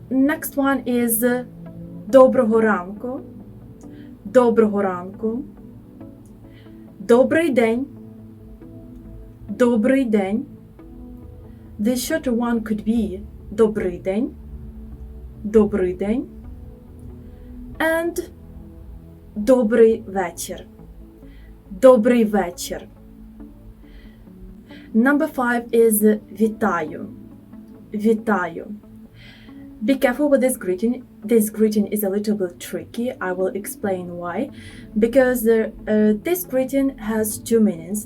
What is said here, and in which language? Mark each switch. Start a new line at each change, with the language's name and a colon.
English: Next one is
Ukrainian: Доброго ранку. Доброго ранку. Добрий день. Добрий день.
English: The shorter one could be
Ukrainian: Добрий день. Добрий день.
English: And
Ukrainian: Добрий вечір. Добрий вечір.
English: Number 5 is Вітаю.
Ukrainian: Вітаю.
English: Be careful with this greeting. This greeting is a little bit tricky. I will explain why. Because this greeting has two meanings.